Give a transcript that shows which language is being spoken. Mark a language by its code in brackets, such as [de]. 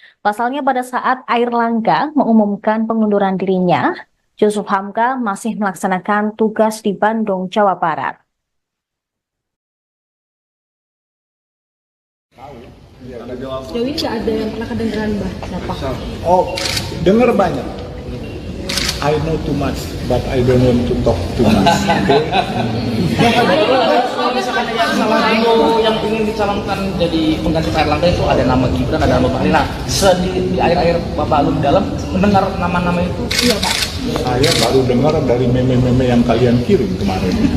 [id] Pasalnya pada saat Airlangga mengumumkan pengunduran dirinya, Yusuf Hamka masih melaksanakan tugas di Bandung, Jawa Barat. Sejauh ini nggak ada yang pernah kedengeran Bapak? Oh, dengar banyak. [en] I know too much, but I don't want to talk too much. [id] Kalau misalkan yang salah dulu yang ingin dicalonkan jadi pengganti Pak Erlangga itu ada nama Gibran, ada nama Bahlil. Nah, di air-air Bapak belum dalam mendengar nama-nama itu, iya Pak. Saya baru dengar dari meme-meme yang kalian kirim kemarin.